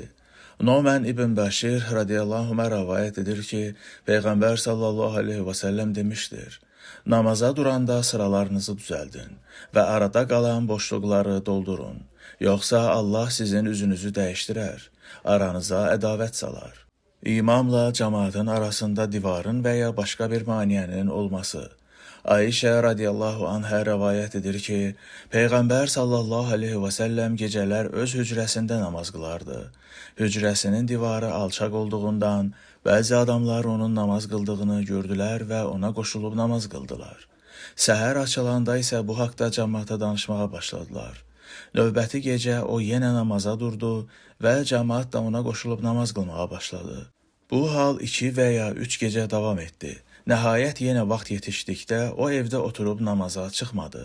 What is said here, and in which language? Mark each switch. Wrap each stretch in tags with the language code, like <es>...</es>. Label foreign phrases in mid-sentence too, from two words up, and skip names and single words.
<az>Nomən ibn Bəşir</az> <ar>رضي الله عنهما</ar> <az>rəvayət edir ki, Peyğəmbər</az> <ar>صلى الله عليه وسلم</ar> <az>demişdir: Namaza duranda sıralarınızı düzəldin və arada qalan boşluqları doldurun. Yoxsa Allah sizin üzünüzü dəyişdirər, aranıza ədavət salar.</az> <tr>İmamla cemaatın arasında divarın veya başka bir maniyenin olması. Ayşe</tr> <ar>رضي الله عنها</ar> <tr>rivayet edir ki, Peygamber</tr> <ar>صلى الله عليه وسلم</ar> <tr>geceler öz hücresinde namaz kılardı. Hücresinin divarı alçak olduğundan bazı adamlar onun namaz kıldığını gördüler ve ona koşulup namaz kıldılar.</tr> <az>Səhər açılanda isə bu haqda cəmaata danışmağa başladılar. Növbəti gecə o yenə namaza durdu və cəmaat da ona qoşulub namaz qılmağa başladı. Bu hal 2 veya 3 gecə davam etdi. Nəhayət yenə vaxt yetişdikdə o evdə oturub namaza çıxmadı.</az>